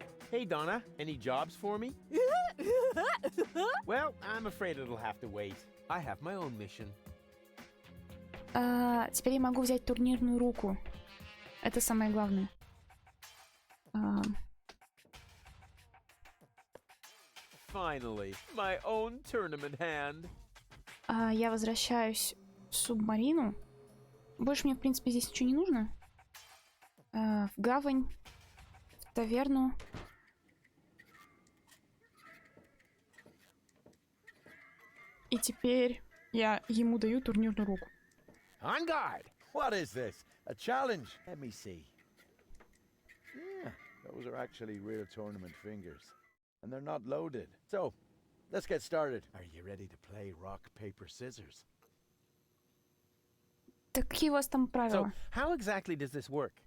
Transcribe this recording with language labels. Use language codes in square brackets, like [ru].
[en] Hey, Donna, any jobs for me? Well, I'm afraid it'll have to wait. I have my own mission. [ru] Теперь я могу взять турнирную руку. Это самое главное. [en] Finally, my own tournament hand. [ru] Я возвращаюсь в субмарину. Больше мне, в принципе, здесь ничего не нужно. В гавань, в таверну. И теперь я ему даю турнирную руку. [en] On guard! What is this? A challenge? Let me see. Yeah, those are actually real tournament fingers. And they're not loaded. So, let's get started. Are you ready to play rock, paper, scissors? [ru] Так какие у вас там [en] So, [ru] правила? [en] how exactly does this work?